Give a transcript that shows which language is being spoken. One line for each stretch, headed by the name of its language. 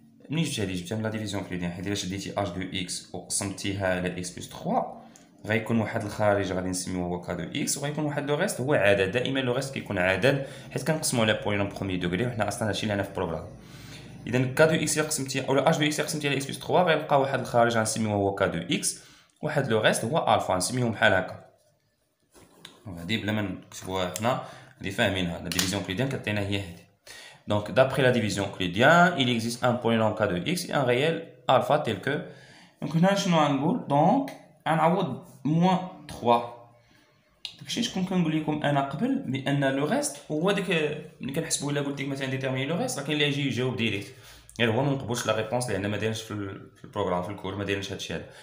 Arabic: ملي جبتها من لا ديفيزيون اوكليديان حيت الا شديتي
French: h de x
Arabic: وقسمتيها على
French: x plus 3
Arabic: غيكون واحد الخارج غادي نسميوه هو
French: k de x
Arabic: وغيكون واحد لو ريست هو عدد. دائما لو ريست كيكون عدد حيت كنقسمو على بولينوم بروميي دوغري وحنا اصلا هادشي اللي عندنا في البروغرام. اذا
French: k de x
Arabic: الا قسمتي اولا
French: h de x
Arabic: الا قسمتي على
French: x plus 3
Arabic: غيبقى واحد الخارج غنسميوه هو k de x واحد لو ريست هو الفا نسميهم بحال هكا. هادي بلا ما نكتبوها حنا هادي فاهمينها. لا ديفيزيون euclidienne كتعطينا هي هادي.
French: دونك d'après la division euclidienne il existe un polynôme k de x et un réel alpha tel que.
Arabic: دونك هنا شنو غنقول؟ دونك غنعوض موان 3. داكشي شكون كنقول لكم انا قبل بان لو ريست هو داك ملي كنحسبوا الا قلت لك مثلا ديتيرميني لو ريست راه كاين اللي يجي يجاوب ديريكت غير هو ما نقبلش لا ريبونس لان ما دايرش في البروغرام في الكور ما دايرش هادشي هذا.